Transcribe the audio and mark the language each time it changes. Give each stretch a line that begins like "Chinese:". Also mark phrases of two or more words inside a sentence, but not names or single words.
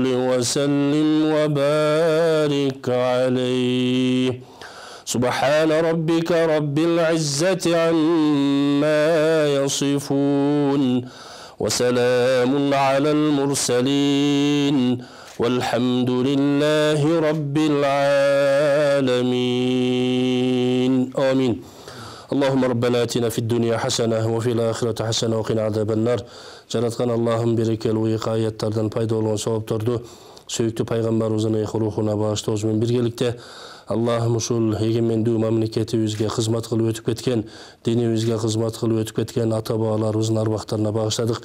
Arabic: وسلم وبارك عليه سبحان ربك رب العزة عما يصفون وسلام على المرسلين والحمد لله رب العالمين آمين. اللهم ربنا آتنا في الدنيا حسنة وفي الآخرة حسنة وقنا عذاب النار.
Kyrgyz: Жараткан Аллахым берекелүү уйка аяттардан пайда болгон сабаптарды сүйүктүү пайгамбарыбыздын рухуна багыштообуз менен биргеликте Аллахым ушул эгемендүү мамлекетибизге кызмат кылып өтүп кеткен, динибизге кызмат кылып өтүп кеткен ата-бабаларыбыздын арбактарына багыштадык.